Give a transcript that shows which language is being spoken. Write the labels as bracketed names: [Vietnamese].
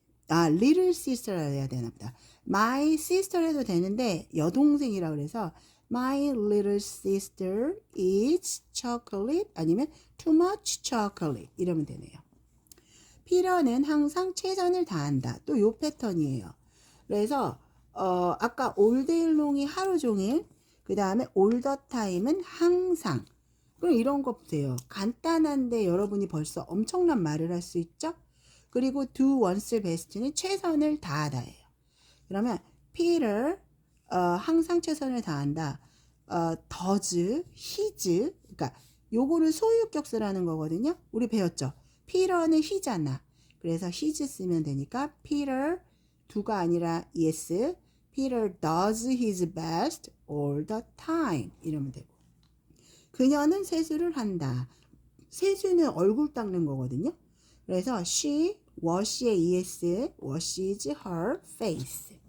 [English] little sister [Korean] 해야 되나 보다. [English] My sister [Korean] 해도 되는데 여동생이라 그래서 [English] My little sister eats chocolate [Korean] 아니면 [English] too much chocolate [Korean] 이러면 되네요. 피터는 항상 최선을 다한다. 또 요 패턴이에요. 그래서 아까 [English] all day long [Korean] 이 하루 종일, 그 다음에 [English] all the time [Korean] 은 항상. 그럼 이런 거 보세요. 간단한데 여러분이 벌써 엄청난 말을 할 수 있죠? 그리고 [English] do one's best [Korean] 는 최선을 다하다예요. 그러면 Peter 항상 최선을 다한다. does, his, 그러니까 요거를 소유격쓰라는 거거든요. 우리 배웠죠. Peter는 he잖아. 그래서 his 쓰면 되니까 Peter do가 아니라 yes. [English] Peter does his best all the time. [Korean] 이러면 되고. 그녀는 세수를 한다. 세수는 얼굴 닦는 거거든요. 그래서 [English] she wash의 es, washes her face.